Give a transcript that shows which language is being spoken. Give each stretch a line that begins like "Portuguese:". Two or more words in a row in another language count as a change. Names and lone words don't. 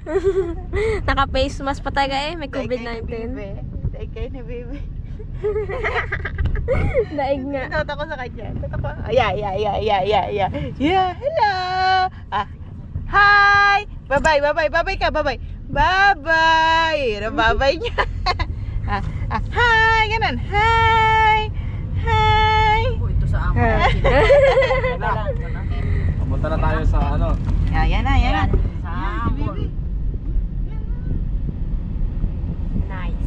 Filipino: Naka-face mask pa tayo may COVID-19. Daig kayo ni Bebe. Daig nga. Tata ko sa kanya.
English: Yeah, hello.
Filipino: Hi. Bye-bye ka, bye-bye. Bye-bye. Bye-bye niya. Hi, ganun. Hi. Ito sa amo. Pumunta na tayo sa ano. Yan na. Sa mall. Nice.